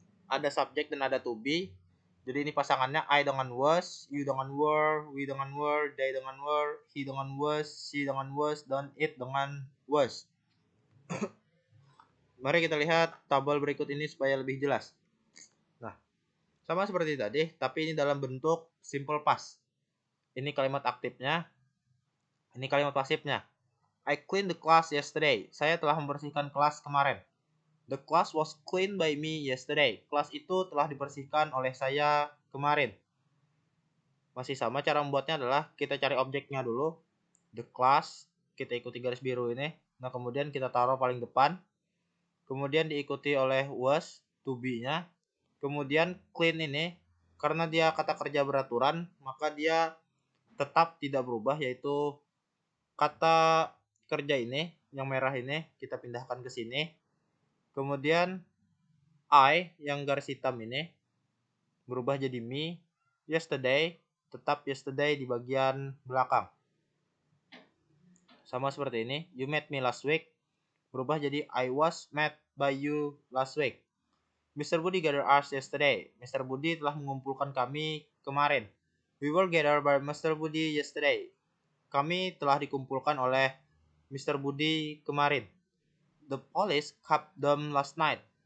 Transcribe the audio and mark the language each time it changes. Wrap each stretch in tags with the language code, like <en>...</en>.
<id>Ada subjek dan ada to be. Jadi ini pasangannya I dengan was, you dengan were, we dengan were, they dengan were, he dengan was, she dengan was, dan it dengan was. Mari kita lihat tabel berikut ini supaya lebih jelas. Nah, sama seperti tadi, tapi ini dalam bentuk simple past. Ini kalimat aktifnya, ini kalimat pasifnya.</id> <en>I cleaned the class yesterday.</en> <id>Saya telah membersihkan kelas kemarin.</id> <en>The class was cleaned by me yesterday.</en> <id>Kelas itu telah dibersihkan oleh saya kemarin. Masih sama cara membuatnya adalah kita cari objeknya dulu.</id> <en>The class,</en> <id>kita ikuti garis biru ini. Nah, kemudian kita taruh paling depan. Kemudian diikuti oleh was, to be-nya. Kemudian clean ini, karena dia kata kerja beraturan, maka dia tetap tidak berubah, yaitu kata kerja ini, yang merah ini, kita pindahkan ke sini. Kemudian I yang garis hitam ini berubah jadi me. Yesterday tetap yesterday di bagian belakang. Sama seperti ini.</id> <en>You met me last week</en> <id>berubah jadi</id> <en>I was met by you last week. Mr. Budi gathered us yesterday. Mr.</en> <id>Budi telah mengumpulkan kami kemarin.</id> <en>We were gathered by Mr. Budi yesterday.</en> <id>Kami telah dikumpulkan oleh Mr. Budi kemarin.</id> <en>The police caught them last night.</en>